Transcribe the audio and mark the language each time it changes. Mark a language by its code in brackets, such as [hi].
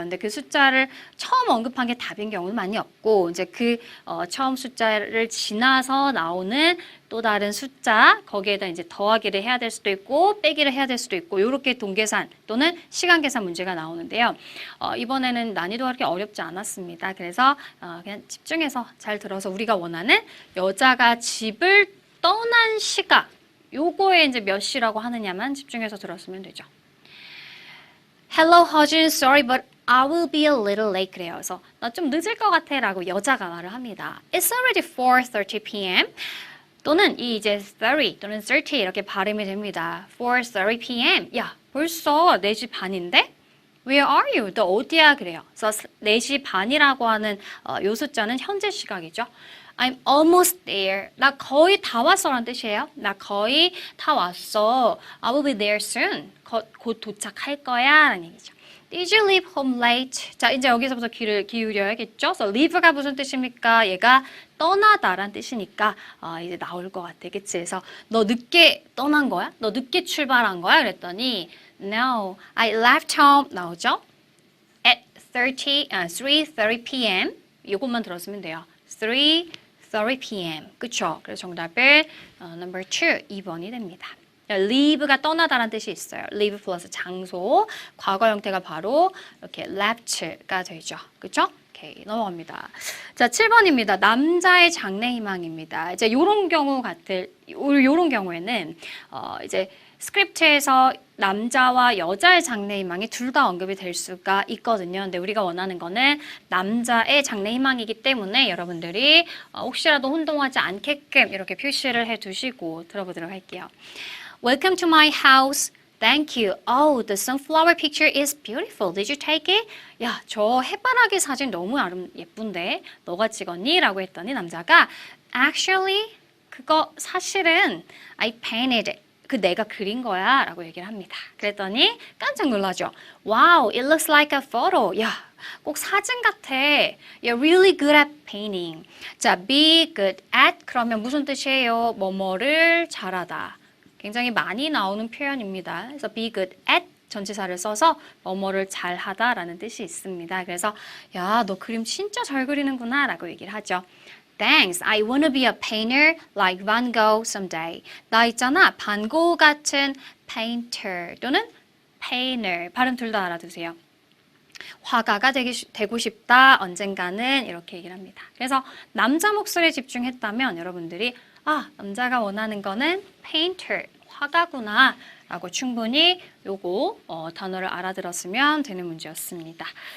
[ko] 근데 그 숫자를 처음 언급한 게 답인 경우는 많이 없고 이제 그 처음 숫자를 지나서 나오는 또 다른 숫자 거기에다 이제 더하기를 해야 될 수도 있고 빼기를 해야 될 수도 있고 이렇게 동계산 또는 시간 계산 문제가 나오는데요. 이번에는 난이도가 그렇게 어렵지 않았습니다. 그래서 그냥 집중해서 잘 들어서 우리가 원하는 여자가 집을 떠난 시각 요거에 이제 몇 시라고 하느냐만 집중해서 들었으면 되죠. [en] Hello, 허준. Sorry, but I will be a little late. [ko] 그래요. 그래서 나 좀 늦을 것 같아 라고 여자가 말을 합니다. [en] It's already 4:30 p.m. [ko] 또는 이 이제 30 또는 30 이렇게 발음이 됩니다. [en] 4:30 p.m. [ko] 야, 벌써 4시 반인데? [en] Where are you? [ko] 너 어디야? 그래요. 그래서 4시 반이라고 하는 요 숫자는 현재 시각이죠. [en] I'm almost there. [ko] 나 거의 다 왔어라는 뜻이에요. 나 거의 다 왔어. [en] I will be there soon. [ko] 곧 도착할 거야 라는 얘기죠. [en] Did you leave home late? [ko] 자, 이제 여기서부터 귀를 기울여야겠죠? So leave가 무슨 뜻입니까? 얘가 떠나다란 뜻이니까 이제 나올 것 같아. 그치? 그래서 너 늦게 떠난 거야? 너 늦게 출발한 거야? 그랬더니 [en] No, I left home [ko] 나오죠? [en] At 3:30 p.m. [ko] 이것만 들었으면 돼요. 3:30 p.m. 그쵸? 그래서 정답은 number 2, 2번이 됩니다. leave가 떠나다라는 뜻이 있어요. leave 플러스 장소, 과거 형태가 바로 이렇게 left가 되죠. 그쵸? 오케이, 넘어갑니다. 자, 7번입니다. 남자의 장래 희망입니다. 이제 요런 경우에는 이제 스크립트에서 남자와 여자의 장래 희망이 둘 다 언급이 될 수가 있거든요. 근데 우리가 원하는 거는 남자의 장래 희망이기 때문에 여러분들이 혹시라도 혼동하지 않게끔 이렇게 표시를 해 두시고 들어보도록 할게요. [en] Welcome to my house. Thank you. Oh, the sunflower picture is beautiful. Did you take it? [ko] 야, 저 해바라기 사진 너무 예쁜데 너가 찍었니? 라고 했더니 남자가 [en] Actually, [ko] 그거 사실은 [en] I painted it. [ko] 내가 그린 거야 라고 얘기를 합니다. 그랬더니 깜짝 놀라죠. [en] Wow, it looks like a photo. [ko] 야, 꼭 사진 같아. [en] You're really good at painting. [ko] 자, be good at 그러면 무슨 뜻이에요? 뭐뭐를 잘하다. 굉장히 많이 나오는 표현입니다. 그래서 be good at 전치사를 써서 뭐뭐를 잘하다 라는 뜻이 있습니다. 그래서 야, 너 그림 진짜 잘 그리는구나 라고 얘기를 하죠. [en] Thanks, I wanna be a painter like Van Gogh someday. [ko] 나 있잖아, 반 고흐 같은 painter 또는 painter. 발음 둘 다 알아두세요. 화가가 되고 싶다, 언젠가는 이렇게 얘기를 합니다. 그래서 남자 목소리에 집중했다면 여러분들이 남자가 원하는 거는 painter, 화가구나 라고 충분히 요거 단어를 알아들었으면 되는 문제였습니다.